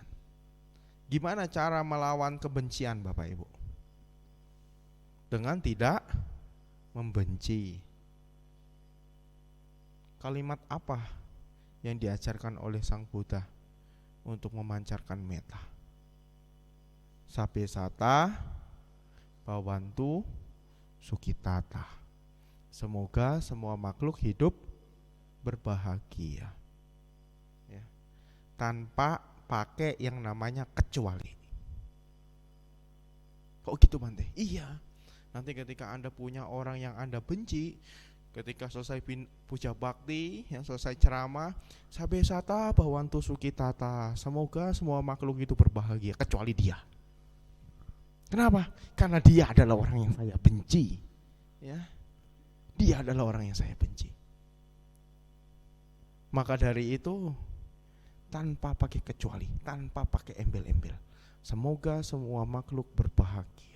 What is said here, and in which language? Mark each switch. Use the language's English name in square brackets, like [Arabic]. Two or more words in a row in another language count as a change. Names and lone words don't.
[Indonesian] Gimana cara melawan kebencian Bapak Ibu? Dengan tidak membenci. Kalimat apa yang diajarkan oleh Sang Buddha untuk memancarkan metta? [Pali] Sabe sata bawantu sukitata. [Indonesian] Semoga semua makhluk hidup berbahagia. Ya. Tanpa pakai yang namanya kecuali. Kok gitu Bante? Iya. Nanti ketika Anda punya orang yang Anda benci, ketika selesai puja bakti, yang selesai ceramah, [Pali] sabe sata bawantu sukitata, [Indonesian] semoga semua makhluk itu berbahagia kecuali dia. Kenapa? Karena dia adalah orang yang saya benci. Ya. Dia adalah orang yang saya benci. Maka dari itu tanpa pakai kecuali, tanpa pakai embel-embel, semoga semua makhluk berbahagia.